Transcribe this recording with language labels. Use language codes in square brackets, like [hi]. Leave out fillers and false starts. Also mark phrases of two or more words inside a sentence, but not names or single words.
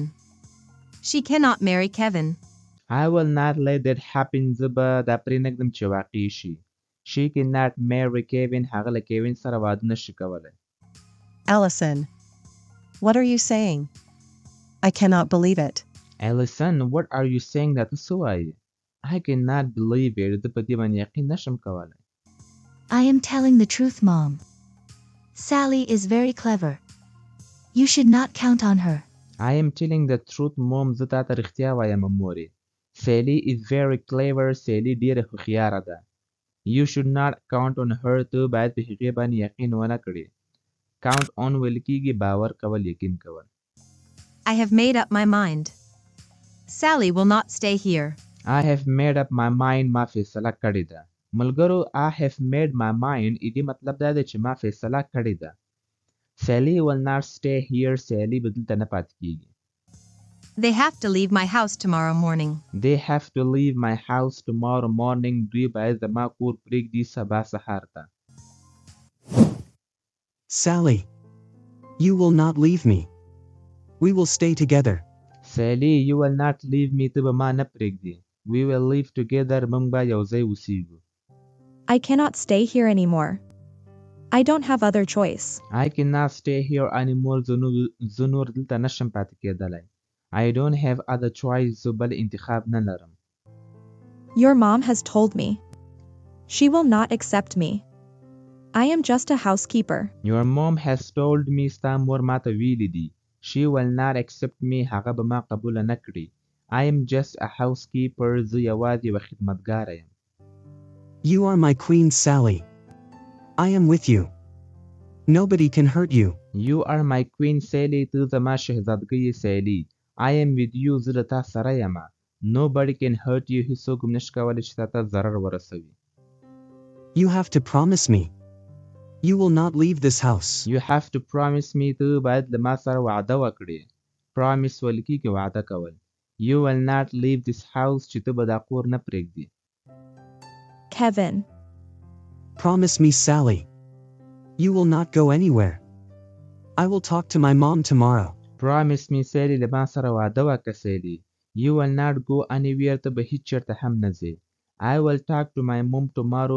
[en] She cannot marry Kevin. I will not let that happen. [ps] زه به دا پرېنږدم چې واقع شي. [en] She cannot marry Kevin. [ps] هغه له کیوین سره واده نشي کولی. [en] Allison. What are you saying? I cannot believe it. Allison, what are you saying that [ps] څه وایې؟ [en] I cannot believe it. [ps] زه په دې باندې یقین نشم کولی. [en] I am telling the truth, Mom. Sally is very clever. You should not count on her. I am telling the truth, Mom. [ps] زه تا ته رښتیا وایم مورې. [en] Sally is very clever. [ps] Sally ډېره هوښیاره ده. [en] You should not count on her. [ps] ته باید په هغې باندې یقین ونه کړې. [en] Count on [ps] ویل کېږي باور کول یقین کول. [en] I have made up my mind. Sally will not stay here. I have made up my mind. [ps] ما فیصله کړې ده. ملګرو [en] I have made my mind. [ps] دې مطلب دا دی چې ما فیصله کړې ده. [en] Sally will not stay here. [ps] Sally به دلته نه پاتې کېږي. [en] They have to leave my house tomorrow morning. They have to leave my house tomorrow morning. [ps] دوی باید زما کور پرېږدي سبا سهار ته. [en] Sally. You will not leave me. We will stay together. Sally, you will not leave me. [ps] ته به ما نه پرېږدي. [en] We will live together. [ps] موږ به یو ځای اوسېږو. [en] I cannot stay here anymore. I don't have other choice. I cannot stay here anymore. [ps] زه نور دلته نشم پاتې کېدلی. [en] I don't have other choice. [ps] زه بل انتخاب نه لرم. [en] Your mom has told me. She will not accept me. I am just a housekeeper. Your mom has told me. [ps] ستا مور ما ته ویلي دي. [en] She will not accept me. [ps] هغه به ما قبوله نه کړي. [en] I am just a housekeeper. [ps] زه یوازې یوه خدمتګاره یم. [en] You are my queen, Sally. I am with you. Nobody can hurt you. You are my queen, Sally. [ps] ته زما شهزادګۍ سیلي. [en] I am with you. [ps] زه له تا سره یم. [en] Nobody can hurt you. [ps] هیڅوک هم نشي کولی چې تا ته ضرر ورسوي. [en] You have to promise me. You will not leave this house. You have to promise me. [ps] ته باید له ما سره وعده وکړې. Promise ویل کېږي وعده کول. [en] You will not leave this house. [ps] چې ته به دا کور نه پرېږدي. [en] Kevin. Promise me, Sally. You will not go anywhere. I will talk to my mom tomorrow. Promise me, Sally. [ps] له ما سره وعده وکړه سیلي. [en] You will not go anywhere. [ps] ته به هیڅ چېرته هم نه ځې. [en] I will talk to my mom tomorrow.